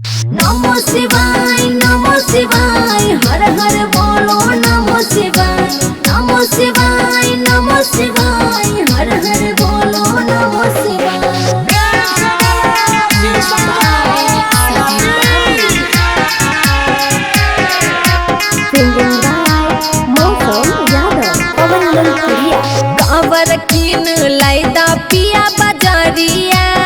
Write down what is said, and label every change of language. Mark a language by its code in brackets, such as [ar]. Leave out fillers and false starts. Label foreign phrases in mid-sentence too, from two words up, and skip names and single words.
[sa] नमो शिवाय नमो शिवाय हर हर बोलो नमो शिवाय नमो शिवाय नमो शिवाय हर हर बोलो नमो शिवाय। [bho] कांवर कीन लाइदा पिया बजरिया